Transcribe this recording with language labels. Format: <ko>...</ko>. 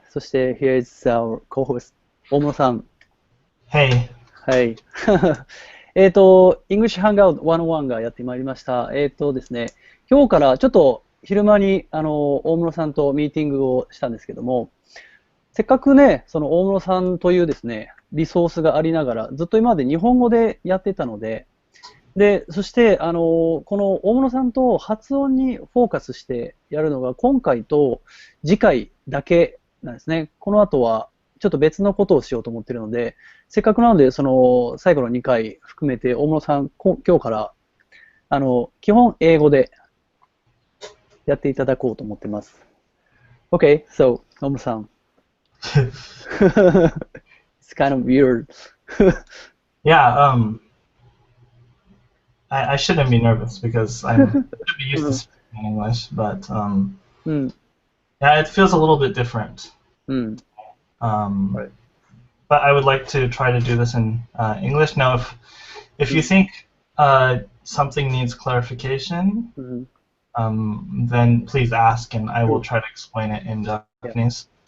<ja>そして、</ja> <en>here is our co-host、大室さん。 Hey.</en> <ja>はい。 English Hangout 101がやってまいりました。ですね、今日からちょっと昼間に、大室さんとミーティングをしたんですけども、せっかくね、その大室さんというですね、リソースがありながら、ずっと今まで日本語でやってたので、そして、この大室さんと発音にフォーカスしてやるのが今回と次回だけなんですね。この後はちょっと別のことをしようと思っているので、せっかくなので、その最後の2回含めて大室さん、今日から、基本英語でやっていただこうと思っています。</ja> <en>Okay, so, 大室さん。 It's kind of weird. Yeah, I shouldn't be nervous because I should be used to speaking English, but yeah, it feels a little bit different. Right. But I would like to try to do this in English. Now, if you think something needs clarification, then please ask, and I will try to explain it in Japanese.</en>